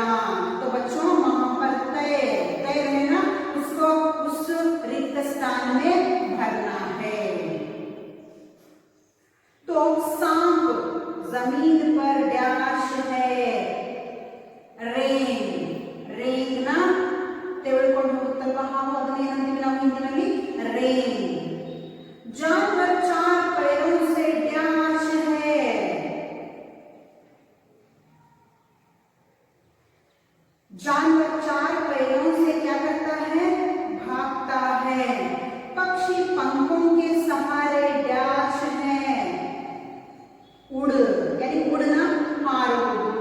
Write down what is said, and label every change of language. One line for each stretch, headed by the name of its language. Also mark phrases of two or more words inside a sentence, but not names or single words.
Hindi: तो बच्चों वहां पर तैर है ना, उसको उस रिक्त स्थान में भरना है. तो सांप जमीन पर डैश है, रेंग, रेंगನ
Kannada: ತೆಗೆದುಕೊಂಡು ಹೋಗುತ್ತಲ್ವಾ ಹಾವು, ಅದನ್ನ ಏನಂತೀವಿ ನಾವು ಹಿಂದಿನಲ್ಲಿ
Hindi: रेंग. जानवर 4 पैरों से डैश है, जानवर 4 पैरों से क्या करता है भागता है. पक्षी पंखों के सहारे डैश है, उड़ यानी उड़ना हारुವುದು.